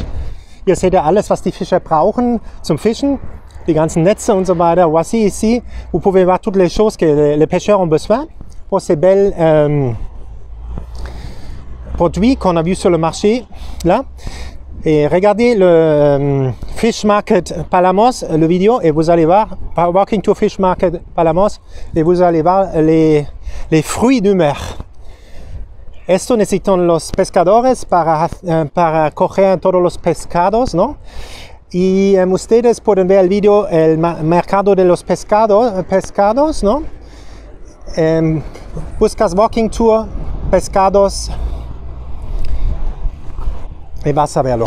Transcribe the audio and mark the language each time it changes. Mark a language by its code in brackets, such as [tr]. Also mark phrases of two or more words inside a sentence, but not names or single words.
[de] Hier seht ihr alles, was die Fischer brauchen zum Fischen, die ganzen Netze und so weiter. [fr] Voici ici, vous pouvez voir toutes les choses que les pêcheurs ont besoin pour ces belles produits qu'on a vus sur le marché là. Et regardez le Fish Market Palamos, le vidéo, et vous allez voir, Walking to Fish Market Palamos, et vous allez voir les fruits du mer. [es] Esto necesitan los pescadores para coger todos los pescados, ¿no? Y ustedes pueden ver el video, el mercado de los pescados, ¿no? Buscas [en] Walking Tour, [es] pescados, y vas a verlo.